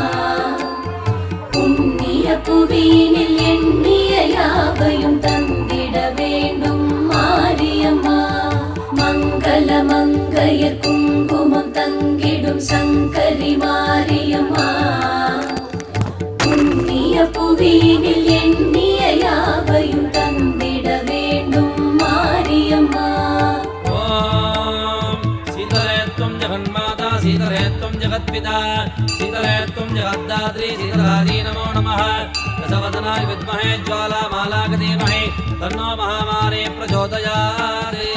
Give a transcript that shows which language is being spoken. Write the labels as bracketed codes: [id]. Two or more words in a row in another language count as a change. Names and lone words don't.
[ta] புண்ணிய புவியினில் எண்ணிய யாவையும் தந்திட வேண்டும் மாரியம்மா மங்கள மங்கைய குங்குமம் தங்கிடும் சங்கரி மாரியம்மா புண்ணிய புவியினில் எண்ணிய யாவையும் தந்திட வேண்டும் மாரியம்மா [sa] जगन्माता सीतले त्वं जगत्पिता सीतले त्वं जगद्धात्री सीतलाजी नमो नमः दशवदनाय विद्महे ज्वालामालाय धीमहि तन्नो महामारी प्रचोदयात्